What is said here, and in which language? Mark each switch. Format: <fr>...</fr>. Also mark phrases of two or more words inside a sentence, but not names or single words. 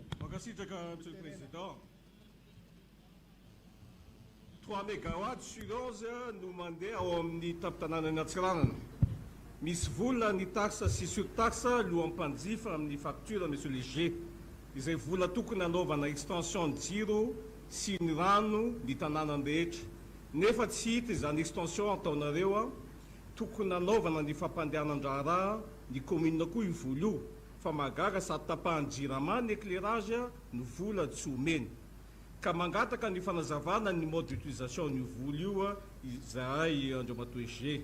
<mg>Makasitraka,</mg> <fr>Monsieur le Président.</fr> <mg>3</mg> <fr>mégawatts sur</fr> <mg>11 no mandeha ao amin'ny tapitanànany Atsiranana. Misy vola ny taxe sy surtaxe lohan'ny mpanjifa amin'ny facture</mg> <fr>Monsieur le G.</fr> <mg>Izay vola tokony anaovana extension ny jiro sy ny rano ny tanànany rehetra. Nefa tsy hita izany extension ataonareo tokony anaovana ny fampandehanan-draharaha ny commune koa io vola io fa magaga sady tapahany jirama ny éclairage no vola tsy omeny ka mangataka ny fanazavana ny</mg> <fr>mode d'utilisation</fr> <mg>ny vola io izay Andriamatoa G.</mg>